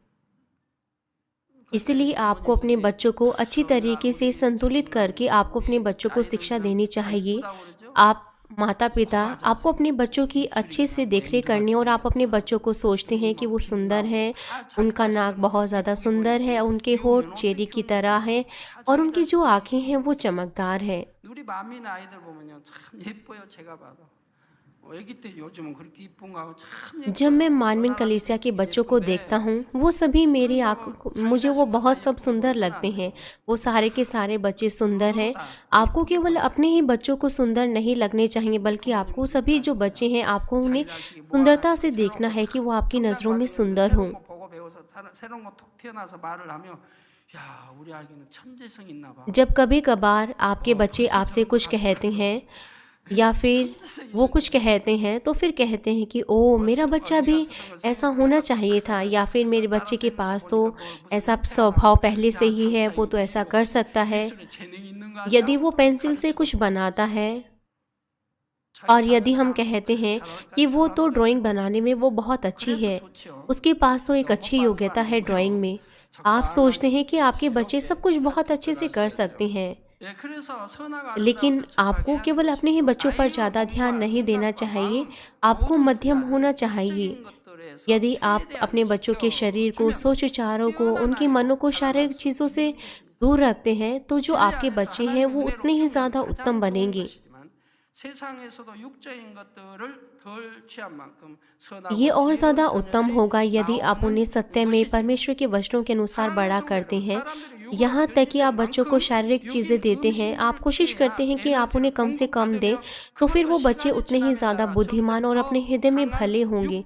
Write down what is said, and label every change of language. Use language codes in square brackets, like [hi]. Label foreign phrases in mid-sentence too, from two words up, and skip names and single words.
[hi] इसलिए आपको अपने बच्चों को अच्छी तरीके से संतुलित करके आपको अपने बच्चों को शिक्षा देनी चाहिए। आप माता पिता आपको अपने बच्चों की अच्छे से देखरेख करनी और आप अपने बच्चों को सोचते हैं कि वो सुंदर हैं, उनका नाक बहुत ज़्यादा सुंदर है, उनके होंठ चेरी की तरह हैं और उनकी जो आँखें हैं वो चमकदार हैं। [ko] 우리 만민 아이들 보면요 참 예뻐요. 제가 봐도 아기 때 요즘은 그렇게 이쁜 거 참 [hi] जब मैं मानवीन कलीसिया के बच्चों को देखता हूँ वो सभी मेरी मुझे वो बहुत सब सुंदर लगते हैं। वो सारे के सारे बच्चे सुंदर हैं। आपको केवल अपने ही बच्चों को सुंदर नहीं लगने चाहिए बल्कि आपको सभी जो बच्चे हैं आपको उन्हें सुंदरता से देखना है कि वो आपकी नज़रों में सुंदर हों। [ko] 보고 배워서 새로운 거 톡 튀어나와서 말을 하면 야 우리 아기는 천재성 있나 봐. [hi] जब कभी कभार आपके बच्चे आपसे कुछ कहते हैं या फिर वो कुछ कहते हैं तो फिर कहते हैं कि ओ मेरा बच्चा भी ऐसा होना चाहिए था, या फिर मेरे बच्चे के पास तो ऐसा स्वभाव पहले से ही है, वो तो ऐसा कर सकता है। [ko] 재능이 있는 거 [hi] यदि वो पेंसिल से कुछ बनाता है और यदि हम कहते हैं कि वो तो ड्राइंग बनाने में वो बहुत अच्छी है, उसके पास तो एक अच्छी योग्यता है ड्राइंग में, आप सोचते हैं कि आपके बच्चे सब कुछ बहुत अच्छे से कर सकते हैं। [ko] 예, 그래서 선악 [hi] लेकिन आपको केवल अपने ही बच्चों पर ज़्यादा ध्यान नहीं देना चाहिए, आपको मध्यम होना चाहिए। यदि आप अपने बच्चों के शरीर को, सोच विचारों को, उनके मनों को शारीरिक चीज़ों से दूर रखते हैं तो जो आपके बच्चे हैं वो उतने ही ज़्यादा उत्तम बनेंगे। [ko] 세상에서도 육적인 것들을 덜 취한 만큼 [hi] ये [ko] 선하고 [hi] और ज़्यादा [ko] 지혜로운 [hi] उत्तम [ko] 자녀들이 [hi] होगा यदि आप उन्हें [ko] 나오는 [hi] सत्य में [ko] 것이죠. [hi] परमेश्वर के वचनों के अनुसार बड़ा करते हैं। [ko] 사람들이 [hi] यहाँ [ko] 육으로 [hi] तक कि आप [ko] 변질된 [hi] बच्चों को [ko] 만큼 [hi] शारीरिक चीज़ें [ko] 육인 [hi] देते हैं, आप [ko] 음식물을 [hi] कोशिश करते हैं कि आप उन्हें कम से कम दें, तो फिर वो बच्चे उतने ही ज़्यादा बुद्धिमान और अपने हृदय में भले होंगे।